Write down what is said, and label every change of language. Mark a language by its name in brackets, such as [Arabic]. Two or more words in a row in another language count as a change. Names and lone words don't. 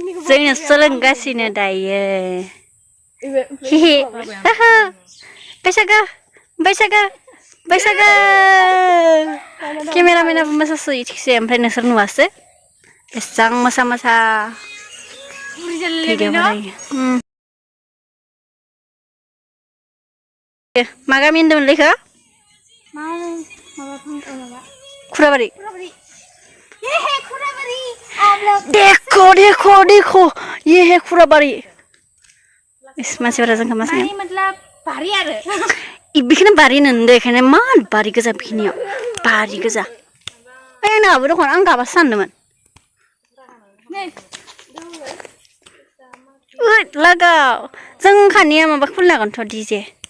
[Bodo] जोंनो सोलोंगासिनो दायो हिहि बैसागो बैसागो बैसागो केमेरामेनाबो मोसासोयो थिगसे ओमफ्राय नोंसोर नुवासो एसां मोसा मोसा भिडिअ बानायो मा गामि होनदोंमोनलै इखो खुराबारि [Hindi] देखो देखो देखो ये है [Bodo] खुराबारि [Hindi] इस मानसिफोरा [Bodo] जोंखौ मा सानो मतलब बारि आरो बेखौनो बारि होनदों बेखायनो मा बारि गोजा बेखिनियाव बारि गोजा ओइ आंनाबो दखान आं गाबासो सानदोंमोन ओइ लागाव जों खानिया माबा खुलिनो हागोनथ' डिजे